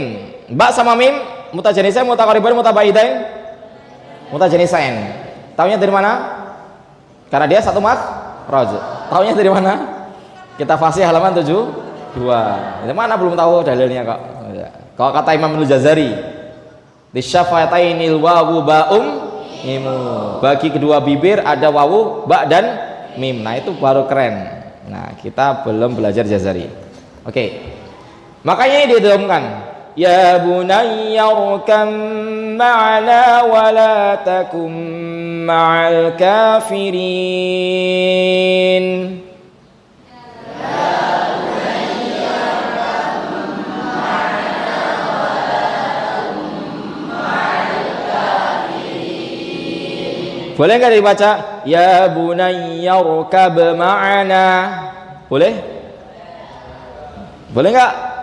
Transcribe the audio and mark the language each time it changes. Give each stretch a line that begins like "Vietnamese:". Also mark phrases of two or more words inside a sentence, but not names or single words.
Indonesian: Ba sama mim
Arabic: متجانسين، متقاربين، متباعدين.
Indonesian: Mutajanisain. Tahunya dari mana? Karena dia satu makhraj. Tahunya dari mana? Kita fasih halaman 72. Dari mana belum tahu dalilnya kok. Kalau kata Imam Al-Jazari, di
Arabic: الشفتين الواو باء ميم.
Indonesian: Bagi kedua bibir ada wawu, ba dan mim. Nah, itu baru keren. Nah, kita belum belajar jazari. Oke. Makanya ini diidghamkan.
Arabic: يا بني اركب معنا ولا تكن مع الكافرين.
Indonesian: Boleh nggak dibaca?
Arabic: يا بني اركب معنا.
Indonesian: Boleh? Boleh nggak?